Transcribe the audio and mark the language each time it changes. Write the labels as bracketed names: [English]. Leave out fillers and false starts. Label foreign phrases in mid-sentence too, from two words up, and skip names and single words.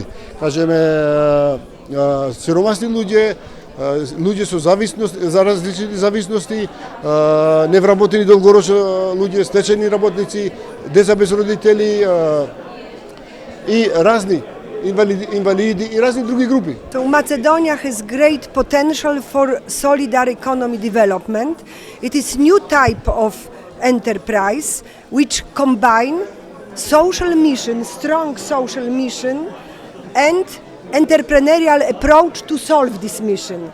[Macedonian] Кажеме сиромасни луѓе со зависност, за различни зависности, невработени долгорочно луѓе, стечени работници, деца без родители и разни invalidi i разни други групи. [English] So Macedonia has great potential for solidar economy development. It is new type of enterprise which combine social mission, strong social mission and entrepreneurial approach to solve this mission.